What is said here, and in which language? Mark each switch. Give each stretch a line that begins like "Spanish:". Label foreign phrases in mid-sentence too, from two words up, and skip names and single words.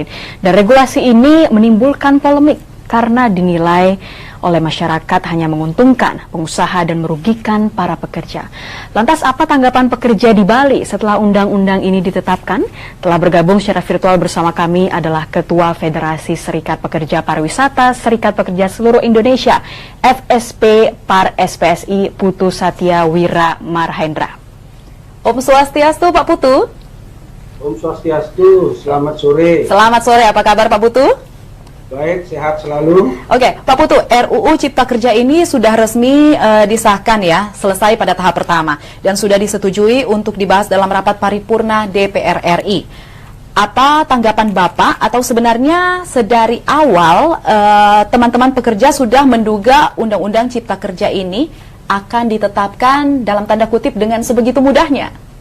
Indonesian: Dan regulasi ini menimbulkan polemik karena dinilai oleh masyarakat hanya menguntungkan pengusaha dan merugikan para pekerja. Lantas apa tanggapan pekerja di Bali setelah undang-undang ini ditetapkan? Telah bergabung secara virtual bersama kami adalah Ketua Federasi Serikat Pekerja Pariwisata Serikat Pekerja Seluruh Indonesia FSP Par SPSI Putu Satya Wira Marhendra. Om Swastiastu Pak Putu. Om Swastiastu, selamat sore. Selamat sore, apa kabar Pak Putu? Baik, sehat selalu. Oke, Pak Putu, RUU Cipta Kerja ini sudah resmi disahkan ya, selesai pada tahap pertama dan sudah disetujui untuk dibahas dalam rapat paripurna DPR RI. Apa tanggapan Bapak atau sebenarnya sedari awal teman-teman pekerja sudah menduga Undang-Undang Cipta Kerja ini akan ditetapkan dalam tanda kutip dengan sebegitu mudahnya?